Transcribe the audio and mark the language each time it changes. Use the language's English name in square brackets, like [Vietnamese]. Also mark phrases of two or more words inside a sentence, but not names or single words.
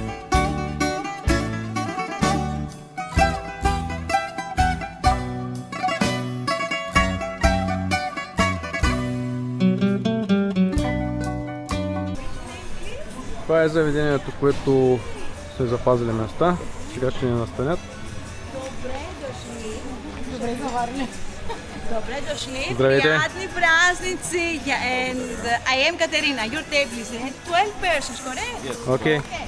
[Bulgarian] е заведението, което сме запазили места. Сега ще ни настанят. Добре заварили. Добре дошли. Здравейте. Приятни празници. [English] And I am Katerina. Your table is 12 persons, correct? [Bulgarian] Окей. [English] Okay.